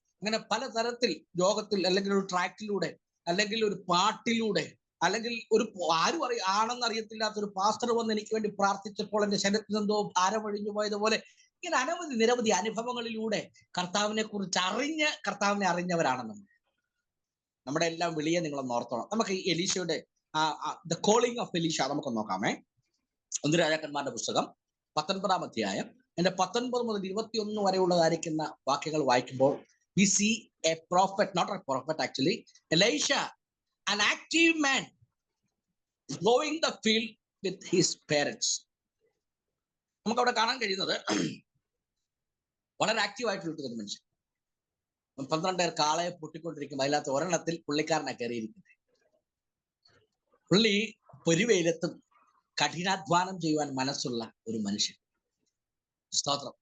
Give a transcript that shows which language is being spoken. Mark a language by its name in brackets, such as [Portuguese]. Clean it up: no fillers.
[Malayalam] അങ്ങനെ പലതരത്തിൽ യോഗത്തിൽ, അല്ലെങ്കിൽ ഒരു ട്രാക്റ്റിലൂടെ, അല്ലെങ്കിൽ ഒരു പാട്ടിലൂടെ, അല്ലെങ്കിൽ ഒരു ആരും ആണെന്ന് അറിയത്തില്ലാത്ത ഒരു പാസ്റ്റർ വന്ന് എനിക്ക് വേണ്ടി പ്രാർത്ഥിച്ചപ്പോൾ എന്റെ ശരീരത്തിൽ നിന്നോ ഭാരം ഒഴിഞ്ഞു പോയതുപോലെ ഇങ്ങനെ നിരവധി അനുഭവങ്ങളിലൂടെ കർത്താവിനെ കുറിച്ച് കർത്താവിനെ അറിഞ്ഞവരാണ് നമ്മുടെ എല്ലാം വിളിയെ നിങ്ങളൊന്ന് ഓർത്തോണം. നമുക്ക് ഈ എലീശയുടെ ദ കോളിംഗ് ഓഫ് എലീശ നമുക്കൊന്ന് നോക്കാമേ. 1 രാജാക്കന്മാരുടെ പുസ്തകം 19-ാം അധ്യായം എന്റെ 19 മുതൽ 21 വരെയുള്ളതായിരിക്കുന്ന വാക്യങ്ങൾ വായിക്കുമ്പോൾ [English] we see a prophet, not a prophet actually, Elisha, an active man going the field with his parents. [Malayalam] നമുക്ക് അവിടെ കാണാൻ കഴിയുന്നത് വളരെ ആക്റ്റീവ് ആയിട്ടുള്ള ഒരു മനുഷ്യൻ. 12 കാളയെ പൊട്ടിക്കൊണ്ടിരിക്കുമ്പോൾ അതിനകത്ത് ഒരെണ്ണത്തിൽ പുള്ളിക്കാരനെ കയറിയിരിക്കുന്നത്. പുള്ളി പൊരിവെയിലത്തും കഠിനാധ്വാനം ചെയ്യുവാൻ മനസ്സുള്ള ഒരു മനുഷ്യൻ. സ്തോത്രം.